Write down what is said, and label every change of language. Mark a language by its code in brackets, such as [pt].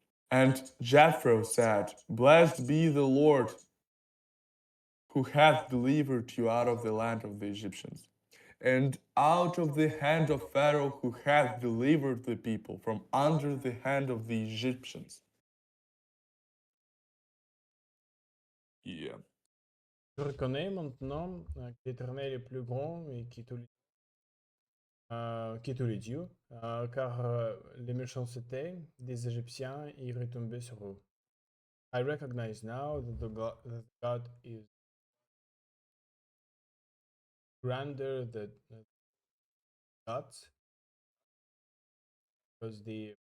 [en] And Jethro said, "Blessed be the Lord who hath delivered you out of the land of the Egyptians, and out of the hand of Pharaoh, who hath delivered the people from under the hand of the Egyptians." Yeah. [fr] Je reconnais maintenant que l'Éternel est plus grand et qui tous les dieux, car les méchancetés des Égyptiens y retombaient sur eux. [en] I recognize now that God is grander than gods, because the